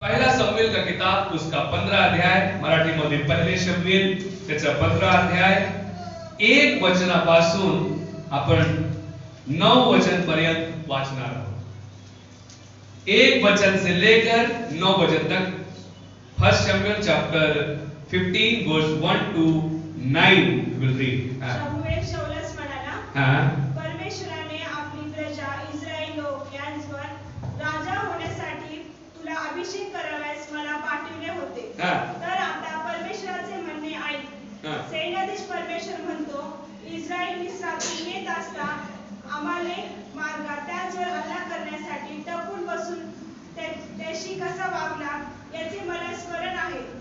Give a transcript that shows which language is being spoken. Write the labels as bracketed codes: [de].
[mr] शमूएल का किताब उसका 15 अध्याय, मराठीमध्ये पहिले शमूएल त्याचा 15 अध्याय 1 वचनापासून आपण 9 वचन पर्यंत वाचणार आहोत। [hi] 1 वचन से लेकर 9 वचन तक। [en] First Samuel chapter 15 verse 1 to 9 will read. [mr] शमूएल शाऊलस म्हणाला, परमेश्वराने आपली प्रजा इस्रायल लोक यांच्यावर राजा होण्यासाठी तुला अभिषेक करावयास मला पाठविले होते। तर आता परमेश्वराचे म्हणणे ऐक। सैन्याधीश परमेश्वर म्हणतो, इस्रायल मिस्रातून येत असता आम्हाले मार्गात त्याचवर हल्ला करण्यासाठी टपून बसून त्याशी कसा वागला याचे मला स्मरण आहे।